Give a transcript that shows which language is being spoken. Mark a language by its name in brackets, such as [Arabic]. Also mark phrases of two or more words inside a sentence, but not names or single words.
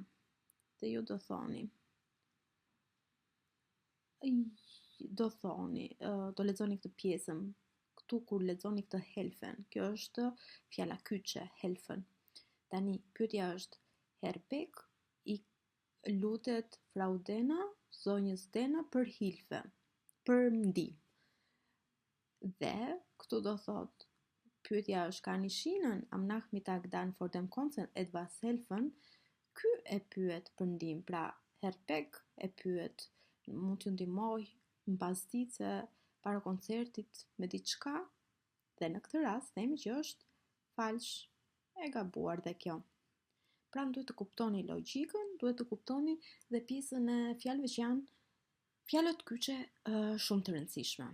[Albanian] Dhe ju do thoni, do lexoni këtë pjesën, këtu kur lexoni këtë helfen, kjo është fjala kyçe, helfen. Tani, pyetja është, Herr Beck I lutet Frau Denner, zonjës Denner për hilfe, për ndihmë. Dhe këtu do thot, pyetja është, [German] kann ich Ihnen am Nachmittag dann vor dem Konzert etwas helfen? [Albanian] Ky e pyet për ndihmë, pra Herr Beck e pyet, mund t'ju ndihmoj mbas ditës para koncertit me diçka, dhe në këtë rast themi që është falsh, e gabuar dhe kjo. Pra duhet të kuptoni logjikën, duhet të kuptoni dhe pjesën e fjalëve që janë fjalët kyçe shumë të rëndësishme.